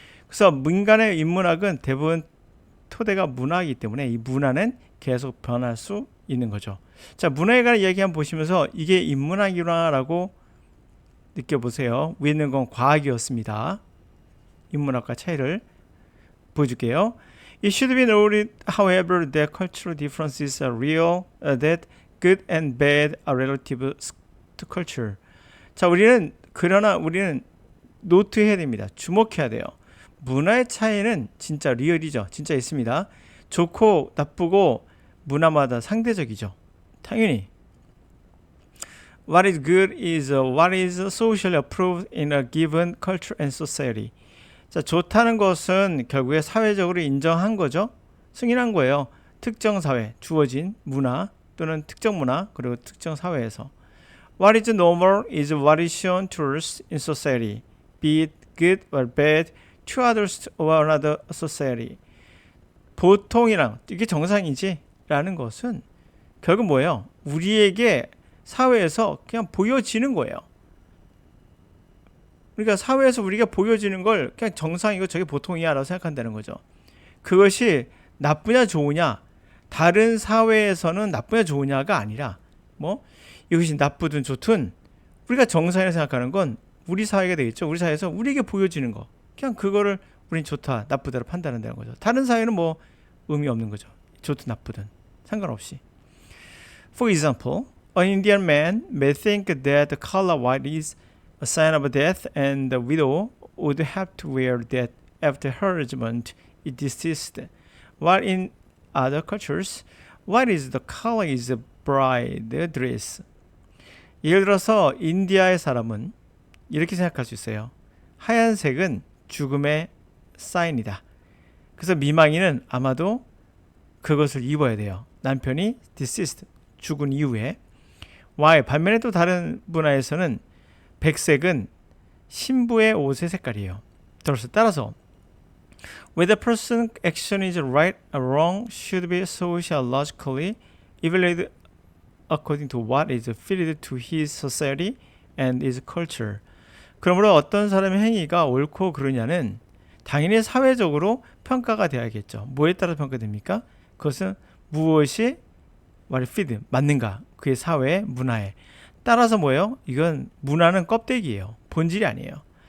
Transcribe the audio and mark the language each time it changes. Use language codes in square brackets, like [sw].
[ko] 그래서 민간의 인문학은 대부분 토대가 문화이기 때문에 이 문화는 계속 변할 수 있는 거죠. 자, 문화에 관한 이야기 한번 보시면서 이게 인문학이라고 느껴보세요. 위에 있는 건 과학이었습니다. 인문학과 차이를 보여줄게요. [en] It should be noted, however, that cultural differences are real, that good and bad are relative to culture. [ko] 자, 그러나 우리는 노트해야 됩니다. 주목해야 돼요. 문화의 차이는 진짜 리얼이죠. 진짜 있습니다. 좋고 나쁘고 문화마다 상대적이죠. 당연히. [en] What is good is what is socially approved in a given culture and society. [ko] 자, 좋다는 것은 결국에 사회적으로 인정한 거죠. 승인한 거예요. 특정 사회, 주어진 문화 또는 특정 문화 그리고 특정 사회에서. [en] What is normal is what is shown to us in society, be it good or bad to others or another society. [ko] 보통이랑 이게 정상이지 라는 것은 결국 뭐예요? 우리에게 사회에서 그냥 보여지는 거예요. 그러니까 사회에서 우리가 보여지는 걸 그냥 정상이고 저게 보통이야 라고 생각한다는 거죠. 그것이 나쁘냐 좋으냐, 다른 사회에서는 나쁘냐 좋으냐가 아니라 이것이 나쁘든 좋든 우리가 정상이라고 생각하는 건 우리 사회가 되겠죠. 우리 사회에서 우리에게 보여지는 거, 그냥 그거를 우린 좋다 나쁘다로 판단한다는 거죠. 다른 사회는 의미 없는 거죠. 좋든 나쁘든 상관없이. [en] For example, an Indian man may think that the color white is a sign of death and the widow would have to wear that after her husband is deceased. While in other cultures, white is the color is a bride dress. [ko] 예를 들어서 인디아의 사람은 이렇게 생각할 수 있어요. 하얀색은 죽음의 사인이다. 그래서 미망인은 아마도 그것을 입어야 돼요. 남편이 deceased, 죽은 이후에. 반면에 또 다른 문화에서는 백색은 신부의 옷의 색깔이에요. 따라서 [en] whether person action is right or wrong should be sociologically evaluated according to what is fitted to his society and his culture. [ko] 그러므로 어떤 사람의 행위가 옳고 그르냐는 당연히 사회적으로 평가가 되어야겠죠. 뭐에 따라 평가됩니까? 그것은 무엇이 fit, 맞는가? 그의 사회에, 문화에. 따라서 뭐예요? 이건 문화는 껍데기예요. 본질이 아니에요.